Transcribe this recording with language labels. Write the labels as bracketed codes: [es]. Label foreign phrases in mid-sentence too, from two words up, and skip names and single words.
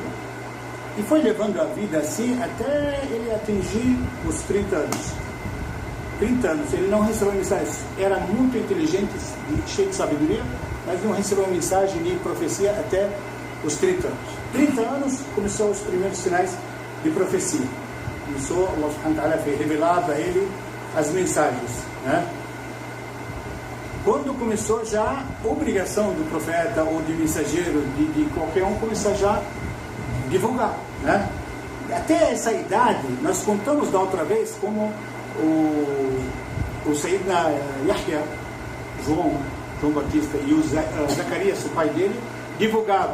[pt] E foi levando a vida assim até ele atingir os 30 anos. 30 anos, ele não recebeu mensagem. Era muito inteligente, cheio de sabedoria, mas não recebeu mensagem nem profecia até os 30 anos. 30 anos começou os primeiros sinais de profecia. Começou, [ar] الله سبحانه وتعالى [pt] foi revelado a ele as mensagens, né? Quando começou já a obrigação do profeta ou de mensageiro, de qualquer um, começar já a divulgar, né? Até essa idade, nós contamos da outra vez como o Sayyidina Yahya, João Batista e o Zacarias, o pai dele, divulgavam.